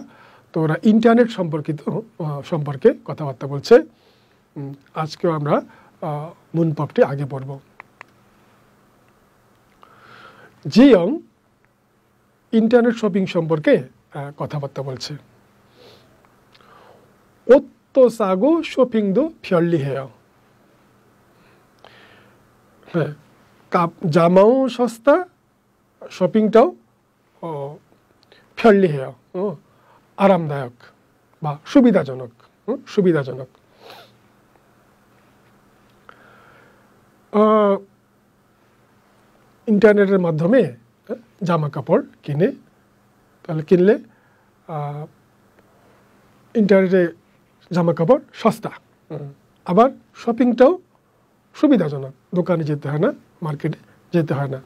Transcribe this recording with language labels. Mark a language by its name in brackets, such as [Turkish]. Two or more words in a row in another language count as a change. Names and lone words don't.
[Bangla] তো ওরা ইন্টারনেট সম্পর্কে কথাবার্তা বলছে। আজকেও আমরা মূল পপটি আগে পড়ব। জিয়ং [English] internet shopping [Bangla] সম্পর্কে কথাবার্তা বলছে। [Korean] 옷도 싸고 쇼핑도 편리해요। [Bangla] হ্যাঁ, জামাও সস্তা, শপিংটাও 편리해요, আরামদায়ক বা সুবিধাজনক। ইন্টারনেটের মাধ্যমে জামা কাপড় কিনে, তাহলে কিনলে ইন্টারনেটে জামা কাপড় সস্তা, আবার শপিংটাও সুবিধাজনক, দোকানে যেতে হয় না, মার্কেটে যেতে হয় না।